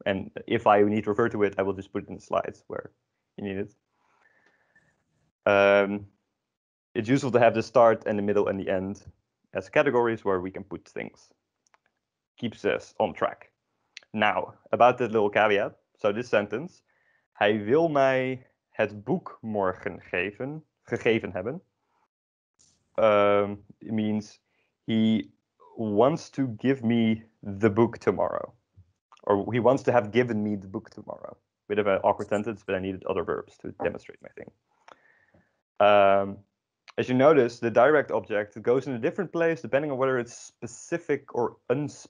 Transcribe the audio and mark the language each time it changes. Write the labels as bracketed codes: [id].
[en] And if I need to refer to it, I will just put it in the slides where you need it. It's useful to have the start and the middle and the end as categories where we can put things. Keeps us on track. Now, about that little caveat. So this sentence. [nl] Hij wil mij het boek morgen gegeven hebben. [en] It means he wants to give me the book tomorrow. Or he wants to have given me the book tomorrow. Bit of an awkward sentence, but I needed other verbs to demonstrate my thing. As you notice, the direct object goes in a different place depending on whether it's specific or unspecific.